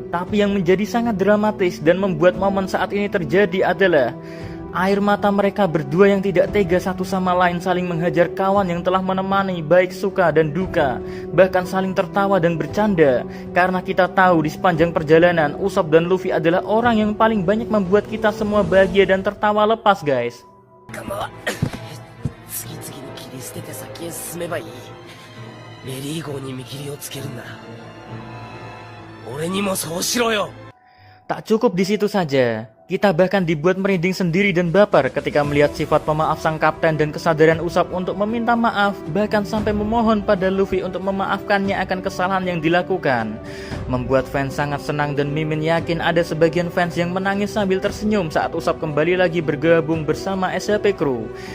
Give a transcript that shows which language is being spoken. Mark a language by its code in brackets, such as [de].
[id] Tapi yang menjadi sangat dramatis dan membuat momen saat ini terjadi adalah air mata mereka berdua yang tidak tega satu sama lain saling menghajar kawan yang telah menemani baik suka dan duka, bahkan saling tertawa dan bercanda. Karena kita tahu di sepanjang perjalanan, Usopp dan Luffy adalah orang yang paling banyak membuat kita semua bahagia dan tertawa lepas guys. [ja] 捨てて先へ進めばいい。メリー号に見切りをつけるんだ。俺にもそうしろよ。 [id] Tak cukup di situ saja, kita bahkan dibuat merinding sendiri dan baper ketika melihat sifat pemaaf sang kapten dan kesadaran Usopp untuk meminta maaf, bahkan sampai memohon pada Luffy untuk memaafkannya akan kesalahan yang dilakukan. Membuat fans sangat senang dan Mimin yakin ada sebagian fans yang menangis sambil tersenyum saat Usopp kembali lagi bergabung bersama SHP Crew.